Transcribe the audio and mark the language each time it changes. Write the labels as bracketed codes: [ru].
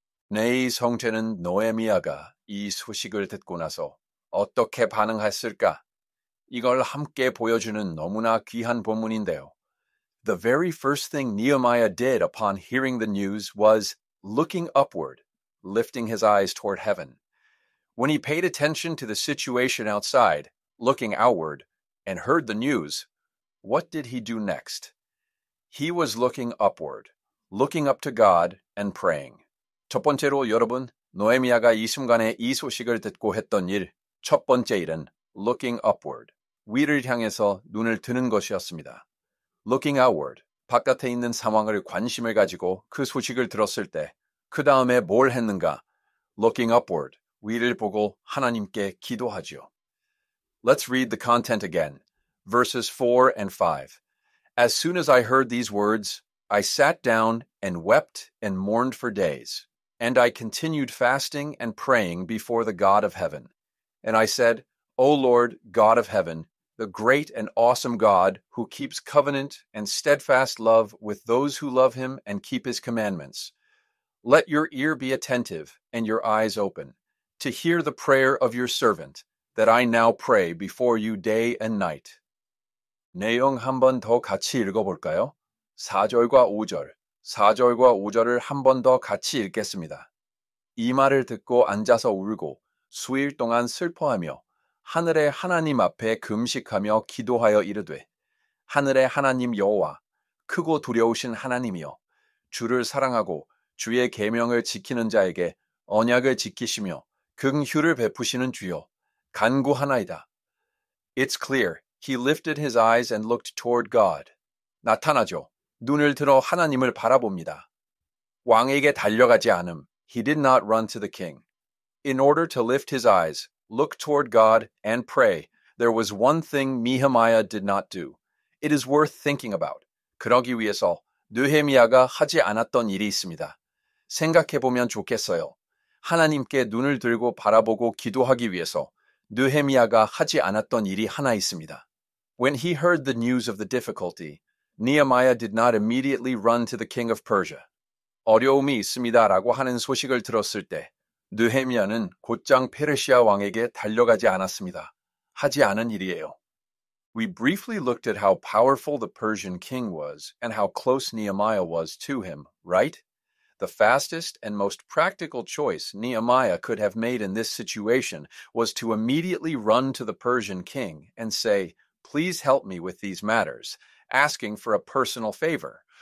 [ko] 내 성태는 느헤미야가 이 소식을 듣고 나서 어떻게 반응했을까? 이걸 함께 보여주는 너무나 귀한 본문인데요. [en] The very first thing Nehemiah did upon hearing the news was looking upward, lifting his eyes toward heaven. When he paid attention to the situation outside, looking outward, and heard the news, what did he do next? He was looking upward, looking up to God and praying. [ko] 첫 번째로 여러분, 느헤미야가 이 순간에 이 소식을 듣고 했던 일, 첫 번째 일은 [en] looking upward, [ko] 위를 향해서 눈을 드는 것이었습니다. [en] Looking outward, [ko] 바깥에 있는 상황을 관심을 가지고 그 소식을 들었을 때, 그 다음에 뭘 했는가? [en] Looking upward, [ko] 위를 보고 하나님께 기도하죠. [en] Let's read the content again, verses 4 and 5. As soon as I heard these words, I sat down and wept and mourned for days. And I continued fasting and praying before the God of heaven. And I said, O Lord, God of heaven, the great and awesome God who keeps covenant and steadfast love with those who love him and keep his commandments, let your ear be attentive and your eyes open to hear the prayer of your servant, that I now pray before you day and night. [ko] 내용 한 번 더 같이 읽어볼까요? 4절과 5절. 4절과 5절을 한 번 더 같이 읽겠습니다. 이 말을 듣고 앉아서 울고 수일 동안 슬퍼하며 하늘의 하나님 앞에 금식하며 기도하여 이르되 하늘의 하나님 여호와 크고 두려우신 하나님이여 주를 사랑하고 주의 계명을 지키는 자에게 언약을 지키시며 긍휼을 베푸시는 주여 간구하나이다. [en] It's clear. He lifted his eyes and looked toward God. [ko] 나타나죠. 눈을 들어 하나님을 바라봅니다. 왕에게 달려가지 않음. [en] He did not run to the king. In order to lift his eyes, look toward God, and pray, there was one thing Nehemiah did not do. It is worth thinking about. [ko] 그러기 위해서 느헤미야가 하지 않았던 일이 있습니다. 생각해보면 좋겠어요. 하나님께 눈을 들고 바라보고 기도하기 위해서 느헤미야가 하지 않았던 일이 하나 있습니다. [en] When he heard the news of the difficulty, Nehemiah did not immediately run to the king of Persia. [ko] 어려움이 있습니다라고 하는 소식을 들었을 때 느헤미야는 곧장 페르시아 왕에게 달려가지 않았습니다. 하지 않은 일이에요. [en] We briefly looked at how powerful the Persian king was and how close Nehemiah was to him, right? The fastest and most practical choice Nehemiah could have made in this situation was to immediately run to the Persian king and say, "Please help me with these matters," asking for a personal favor.